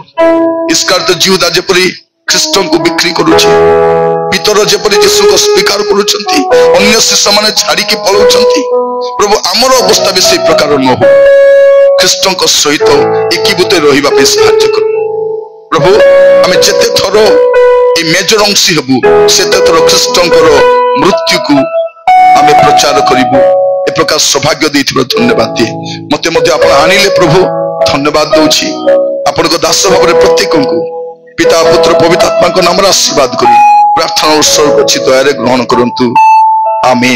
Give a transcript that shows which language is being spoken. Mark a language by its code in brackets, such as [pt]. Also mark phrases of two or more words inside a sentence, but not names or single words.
[or] ଇସ୍କାରିୟତ ଯିହୁଦା ଯେପରି ଖ୍ରୀଷ୍ଟଙ୍କୁ ବିକ୍ରି କରୁଛି, ପିତର ଯେପରି ଯୀଶୁଙ୍କୁ ସ୍ୱୀକାର କରୁଛନ୍ତି, ଅନ୍ୟ ଶିଷ୍ୟମାନେ ଛାଡିକି ପଳାଉଛନ୍ତି, ପ୍ରଭୁ ଆମର ଅବସ୍ଥା ବି ସେଇ ପ୍ରକାର ନ ହଉ। ଖ୍ରୀଷ୍ଟଙ୍କ ସହିତ ଏକୀଭୂତ ରହିବା ପାଇଁ ସାହାଯ୍ୟ କର ପ୍ରଭୁ। ଆମେ ଯେତେ ଥର ଏଇ ମେଜର ଅଂଶୀ ହବୁ ସେତେ ଥର ଖ୍ରୀଷ୍ଟଙ୍କର ମୃତ୍ୟୁକୁ ଆମେ ପ୍ରଚାର କରିବୁ। ଏ ପ୍ରକାର ସୌଭାଗ୍ୟ ଦେଇଥିବା ଧନ୍ୟବାଦ ଦିଏ। ମତେ ମଧ୍ୟ ଆପଣ ଆଣିଲେ ପ୍ରଭୁ, ଧନ୍ୟବାଦ ଦଉଛି। ଆପଣଙ୍କ ଦାସ ଭାବରେ ପ୍ରତ୍ୟେକଙ୍କୁ ପିତା ପୁତ୍ର ପବିତ୍ର ଆତ୍ମାଙ୍କ ନାମରେ ଆଶୀର୍ବାଦ କରି ପ୍ରାର୍ଥନା ଉତ୍ସର୍ଗ ଅଛି, ଦୟାରେ ଗ୍ରହଣ କରନ୍ତୁ। ଆମିନ୍।